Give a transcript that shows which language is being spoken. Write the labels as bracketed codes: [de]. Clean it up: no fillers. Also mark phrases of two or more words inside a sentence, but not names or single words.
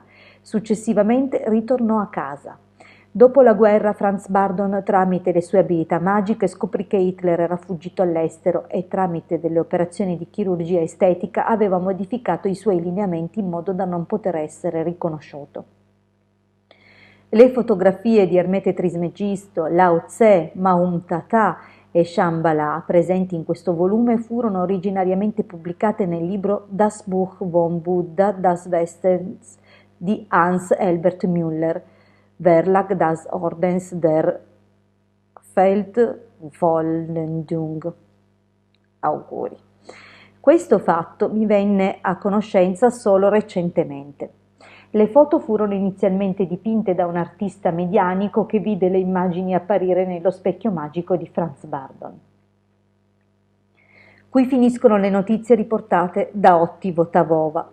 [it] Successivamente ritornò a casa. Dopo la guerra Franz Bardon, tramite le sue abilità magiche, scoprì che Hitler era fuggito all'estero e tramite delle operazioni di chirurgia estetica aveva modificato i suoi lineamenti in modo da non poter essere riconosciuto. Le fotografie di Ermete Trismegisto, Lao Tse, Maum Tata e Shambhala presenti in questo volume furono originariamente pubblicate nel libro Das Buch von Buddha das Westens di Hans Albert Müller, Verlag des Ordens der Feldvollendung. Auguri. Questo fatto mi venne a conoscenza solo recentemente. Le foto furono inizialmente dipinte da un artista medianico che vide le immagini apparire nello specchio magico di Franz Bardon. Qui finiscono le notizie riportate da Otti Votavova.